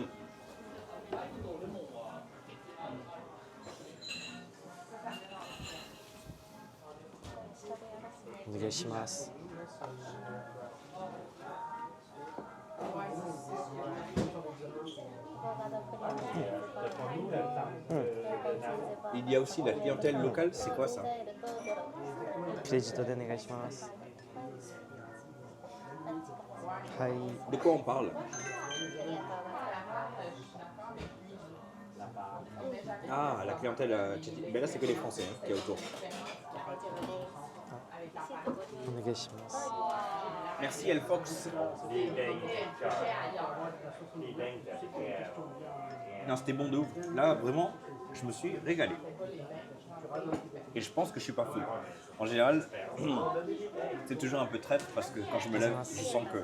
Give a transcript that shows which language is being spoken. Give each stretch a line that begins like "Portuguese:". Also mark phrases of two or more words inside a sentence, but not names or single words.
Japanese: Onegaishimasu.
French: Il y a aussi la clientèle locale, c'est quoi ça?
Japanese: クレジットでお願いします。はい。
French: De quoi on parle? Ah, la clientèle tchétchène. Mais là, c'est que les Français hein, qui est autour.
Japanese: お願いします。
French: Merci, El Fox. Non, c'était bon de ouf. Là, vraiment, je me suis régalé. Et je pense que je suis pas fou. En général, c'est toujours un peu traître parce que quand je me lève, je sens que.